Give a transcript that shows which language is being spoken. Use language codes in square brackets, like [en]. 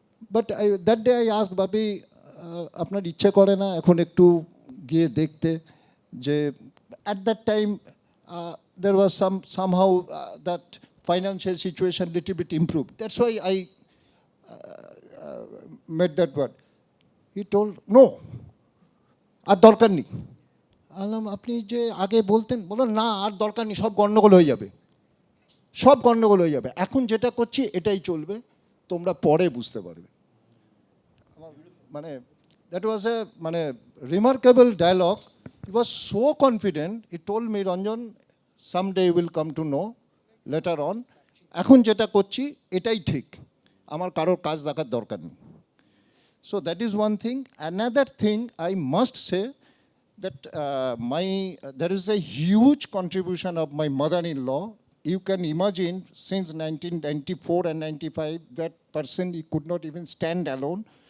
[en] But that day I asked, Babi, [bn] আপনার ইচ্ছে করে না এখন একটু গিয়ে দেখতে যে [en] at that time there was somehow that financial situation little bit improved. That's why I made that word. He told, no, [bn] আর দরকার নেই। বললাম আপনি যে আগে বলতেন, বললেন না আর দরকার নেই, সব গণ্ডগোল হয়ে যাবে, সব গণ্ডগোল হয়ে যাবে, এখন যেটা করছি এটাই চলবে, তোমরা পরে বুঝতে পারবে। [en] মানে that was a remarkable dialogue. He was so confident. He told me, Ranjan, someday you will come to know later on. [bn] এখন যেটা করছি এটাই ঠিক, আমার কারোর কাজ দেখার দরকার নেই। [en] So that is one thing. Another thing I must say that there is a huge contribution of my mother-in-law. You can imagine since 1994 and 95, that person, he could not even stand alone.